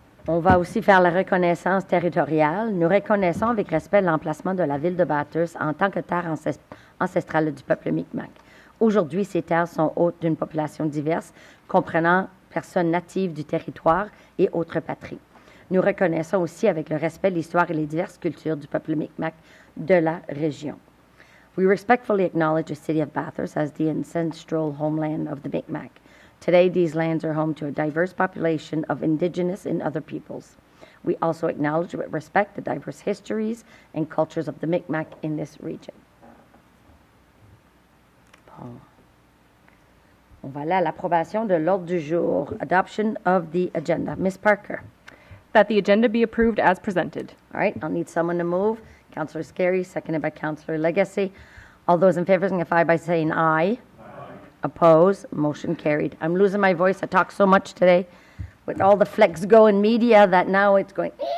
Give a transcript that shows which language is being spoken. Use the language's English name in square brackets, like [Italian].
[French] On va aussi faire la reconnaissance territoriale. Nous reconnaissons avec respect l'emplacement de la ville de Bathurst en tant que terre ancestrale du peuple Micmac. Aujourd'hui, ces terres sont hôtes d'une population diverse, comprenant personnes natives du territoire et autres patries. Nous reconnaissons aussi avec le respect l'histoire et les diverses cultures du peuple Micmac de la région. [English] We respectfully acknowledge the city of Bathurst as the ancestral homeland of the Micmac. Today, these lands are home to a diverse population of indigenous and other peoples. We also acknowledge with respect the diverse histories and cultures of the Micmac in this region. [French] Bon. On va aller à l'approbation de l'ordre du jour. [English] Adoption of the agenda. Ms. Parker. That the agenda be approved as presented. All right, I'll need someone to move. Councillor Scarry, seconded by Councillor Legacy. All those in favor signify by saying aye. Opposed, motion carried. I'm losing my voice. I talk so much today with all the flex go in media that now it's going.